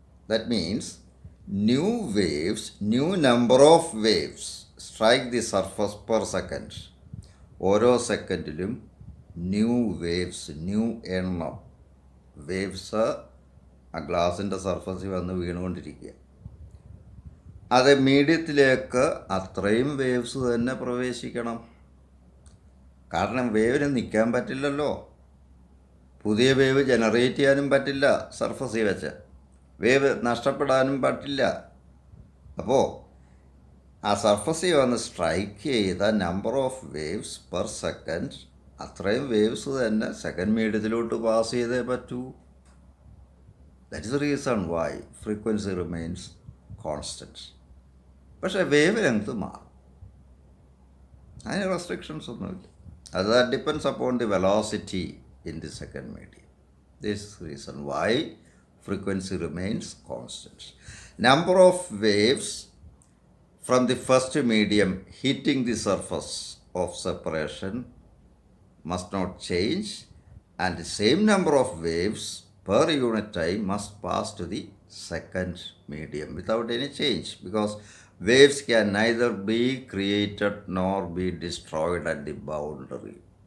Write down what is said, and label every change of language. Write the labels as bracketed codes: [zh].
[en] That means new waves, new number of waves strike the surface per second. [ml] ഓരോ സെക്കൻഡിലും new waves, new എണ്ണം waves ആ ഗ്ലാസിൻ്റെ സർഫസിൽ വന്ന് വീണുകൊണ്ടിരിക്കുക. അത് മീഡിയത്തിലേക്ക് അത്രയും വേവ്സ് തന്നെ പ്രവേശിക്കണം. കാരണം വേവിന് നിൽക്കാൻ പറ്റില്ലല്ലോ. പുതിയ വേവ് ജനറേറ്റ് ചെയ്യാനും പറ്റില്ല സർഫസിൽ വെച്ച്. വേവ് നഷ്ടപ്പെടാനും പറ്റില്ല. അപ്പോൾ ആ സർഫസിൽ വന്ന് സ്ട്രൈക്ക് ചെയ്ത [en] number of waves per second, [ml] അത്രയും വേവ്സ് തന്നെ സെക്കൻഡ് മീഡിയത്തിലോട്ട് പാസ് ചെയ്തേ പറ്റൂ. [en] That is the reason why frequency remains constant. [ml] പക്ഷേ വേവ് ലെങ്ത് മാറും. അതിന് റെസ്ട്രിക്ഷൻസ് ഒന്നുമില്ല. അത് [en] Depends upon the velocity in the second medium. This is reason why frequency remains constant. Number of waves from the first medium hitting the surface of separation must not change, and the same number of waves per unit time must pass to the second medium without any change, because waves can neither be created nor be destroyed at the boundary.